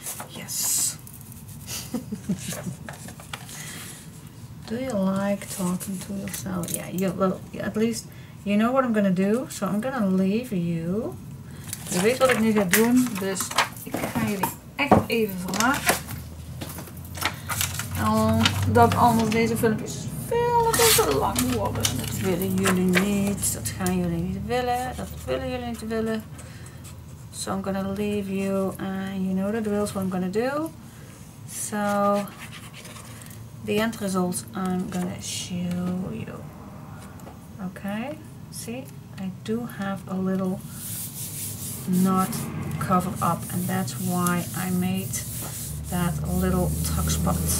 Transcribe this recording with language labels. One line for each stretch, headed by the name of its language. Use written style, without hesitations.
English: Yes. Do you like talking to yourself? Yeah, well, at least you know what I'm gonna do. So I'm gonna leave you.
Dutch: Je weet wat ik nu ga doen, dus ik ga jullie echt even vragen. Dat anders deze filmpjes veel te lang worden. Dat willen jullie niet. Dat gaan jullie niet willen. Dat willen jullie niet willen.
English: So I'm gonna leave you, and you know the drills what I'm gonna do. So the end result I'm gonna show you. Okay, see, I do have a little knot covered up, and that's why I made that little tuck spot.